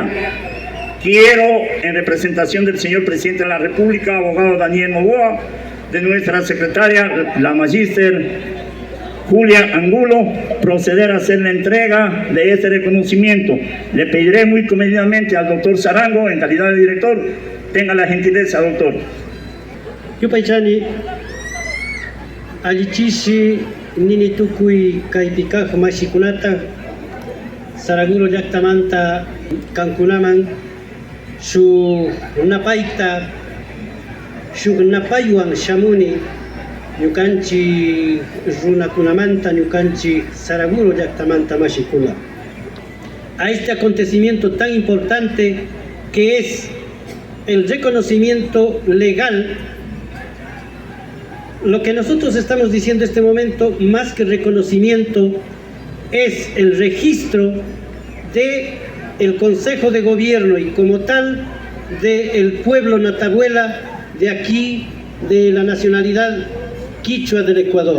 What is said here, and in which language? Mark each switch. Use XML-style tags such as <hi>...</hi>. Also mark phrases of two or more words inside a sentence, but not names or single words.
<es>Quiero, en representación del señor presidente de la República, abogado Daniel Novoa, de nuestra secretaria, la magíster Julia Angulo, proceder a hacer la entrega de este reconocimiento. Le pediré muy comedidamente al doctor Sarango, en calidad de director, tenga la gentileza, doctor.</es> <qu>Yupaychani, allichishi nini tukui kaipikaj mashikunata, Saraguro llaqtamanta kankunaman, shu napaita, shu napaywan shamuni, ñukanchi runakunamanta, ñukanchi Saraguro llaqtamanta mashikuna.</qu> <es>A este acontecimiento tan importante que es el reconocimiento legal. Lo que nosotros estamos diciendo en este momento, más que reconocimiento, es el registro del Consejo de Gobierno y como tal del pueblo natabuela de aquí, de la nacionalidad quichua del Ecuador.</es>